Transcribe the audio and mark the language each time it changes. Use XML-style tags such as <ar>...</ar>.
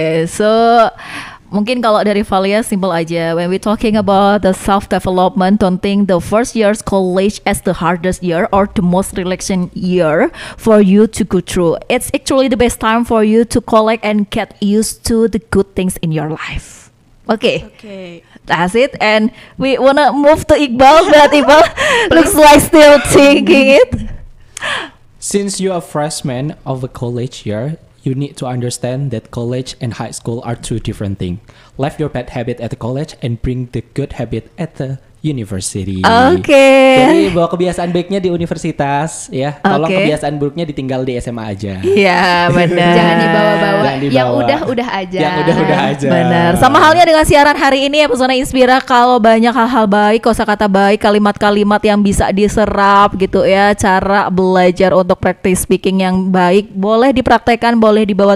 <en>So</en> <id>mungkin kalau dari Valia simple aja.</id> <en>When we talking about the self development, don't think the first year's college as the hardest year or the most relaxing year for you to go through. It's actually the best time for you to collect and get used to the good things in your life. Okay. That's it. And we wanna move to Iqbal, but Iqbal looks like still thinking it. Since you are a freshman of a college year, you need to understand that college and high school are two different things. Leave your bad habit at the college and bring the good habit at the university.</en> <id>Jadi bawa kebiasaan baiknya di universitas ya. Tolong kebiasaan buruknya ditinggal di SMA aja. Iya, benar. Jangan dibawa-bawa. Yang udah aja. Yang udah aja. Benar. Sama halnya dengan siaran hari ini ya Pesona Inspira, kalau banyak hal-hal baik, kosakata baik, kalimat-kalimat yang bisa diserap gitu ya, cara belajar untuk</id> <en>practice speaking</en> <id>yang baik boleh dipraktekkan, boleh dibawa.</id>